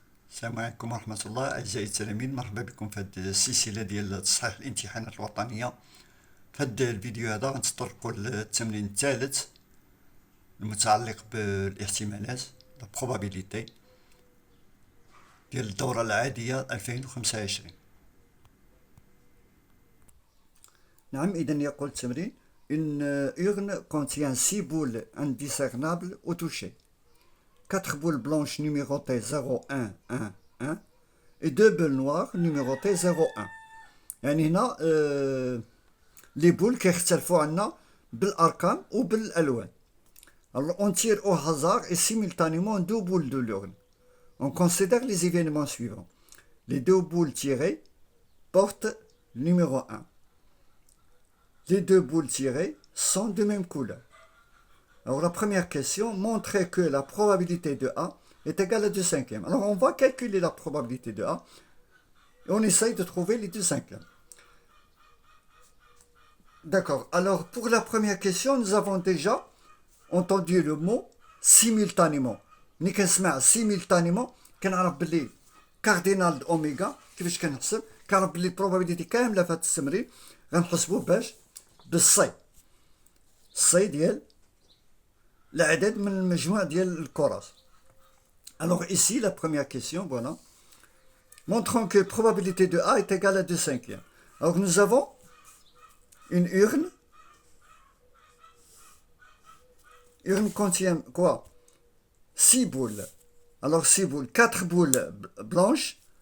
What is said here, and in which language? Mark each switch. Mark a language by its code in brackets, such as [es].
[ar] السلام عليكم ورحمة الله أعزائي التلاميذ، مرحبا بكم في هذه السلسلة ديال تصحيح الامتحانات الوطنية. في هذا الفيديو هذا غنتطرقوا للتمرين الثالث المتعلق بالاحتمالات probability ديال الدورة العادية 2025. نعم، إذا يقول التمرين [fr] une urne contient 6 boules indiscernables au toucher. 4 boules blanches numérotées 0, 1, 1, 1 et 2 boules noires numérotées 0, 1. [ar] يعني هنا les boules كيختلفوا عنا بالأرقام وبالألوان. [fr] Alors on tire au hasard et simultanément 2 boules de l'urne. On considère les événements suivants. Les 2 boules tirées portent le numéro 1. Les 2 boules tirées sont de même couleur. Alors la première question, montrer que la probabilité de A est égale à 2 cinquièmes. Alors on va calculer la probabilité de A et on essaye de trouver les 2 cinquièmes. D'accord, alors pour la première question, nous avons déjà entendu le mot simultanément. [ar] ملي كنسمع simultanément كنعرف بلي كاردينال اوميغا. كيفاش كنحسب؟ كنعرف بلي البروبابيليتي كامله في هذا التمرين غنحسبوه باش بالصي ديال العدد من المجموع ديال الكرات. [fr] Alors ici la première question, voilà. Montrons que la probabilité de A est égale à 2 cinquièmes. Alors nous avons une urne. Urne contient quoi? 6 boules. Alors 6 boules, 4 boules blanches.